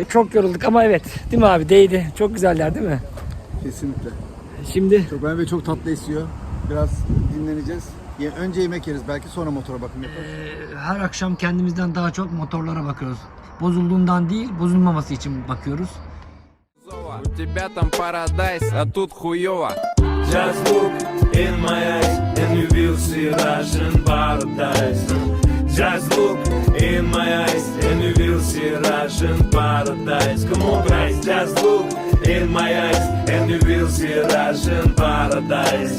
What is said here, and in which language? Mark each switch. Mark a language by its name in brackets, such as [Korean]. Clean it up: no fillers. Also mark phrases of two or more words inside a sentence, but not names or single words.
[Turkish] Çok yorulduk ama evet. Değil mi abi? Değdi. Çok güzeller değil mi? Kesinlikle. Şimdi Çok çok tatlı esiyor. Biraz dinleneceğiz. Önce yemek yeriz belki, sonra motora bakım yaparız. her akşam kendimizden daha çok motorlara bakıyoruz. Bozulduğundan değil, bozulmaması için bakıyoruz. [Russian] У тебя там парадайз, а тут хуёво. [English] Just look in my eyes and you will see Russian paradise. Just look in my eyes and you will see Russian paradise. Come on guys, just look in my eyes and you will see Russian paradise.